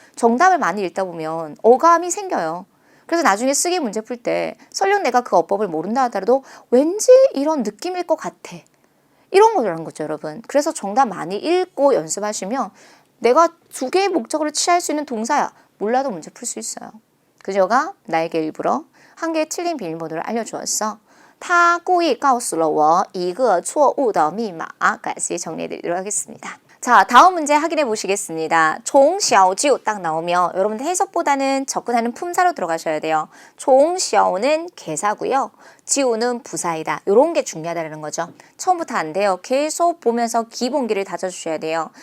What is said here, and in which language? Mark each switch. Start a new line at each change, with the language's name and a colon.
Korean: 정답을 많이 읽다 보면 어감이 생겨요. 그래서 나중에 쓰기 문제 풀 때 설령 내가 그 어법을 모른다 하더라도 왠지 이런 느낌일 것 같아. 이런 거라는 거죠, 여러분. 그래서 정답 많이 읽고 연습하시면 내가 두 개의 목적어를 취할 수 있는 동사야. 몰라도 문제 풀 수 있어요. 그녀가 나에게 일부러 한 개의 틀린 비밀번호를 알려주었어.
Chinese: 他故意告诉了我一个错误的密码.
Korean: 까지 정리해드리도록 하겠습니다. 자, 다음 문제 확인해 보시겠습니다. 종小지우 딱 나오면 여러분들 해석보다는 접근하는 품사로 들어가셔야 돼요. 종小는 개사고요. 지우는 부사이다. 이런 게 중요하다는 거죠. 처음부터 안 돼요. 계속 보면서 기본기를 다져주셔야 돼요.